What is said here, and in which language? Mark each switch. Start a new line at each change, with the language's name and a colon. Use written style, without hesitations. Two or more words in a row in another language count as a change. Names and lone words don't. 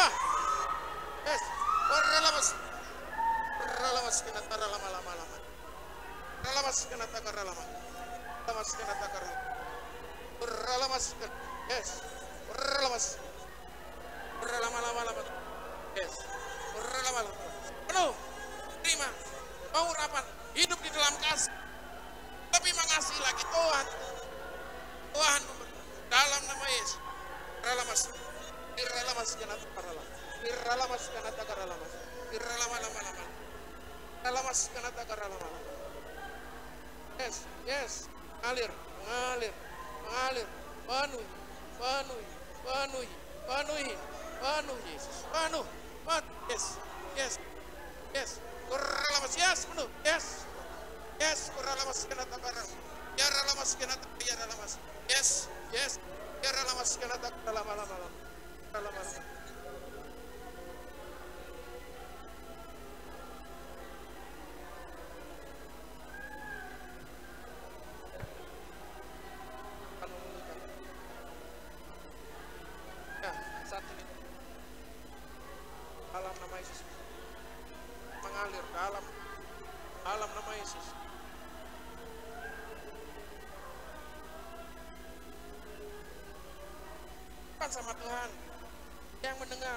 English: Yes. Yes.
Indonesian: Penuh. Terima. Pengurapan. Hidup di dalam kasih. Lebih mengasihi lagi Tuhan. Tuhan dalam nama Yesus. Ralamas. Iralamas kanata karala. Iralamas kanata karalamas. Iralamalama. Ralamas kanata karalamas.
English: Yes, yes.
Indonesian: Mengalir, mengalir, mengalir. Penuh, penuh, penuh, penuh, penuh Yesus. Penuh, penuh.
English: Yes, yes, yes. Kuralamas, yes, penuh. Yes, yes. Kuralamas kanata karalamas. Ya ralamas kanata, ya ralamas. Yes, yes. Ya ralamas kanata karalamas. Ralamas. Ya,
Indonesian: satu ini. Dalam nama Yesus. Mengalir dalam nama Yesus. Bukan sama Tuhan yang mendengar.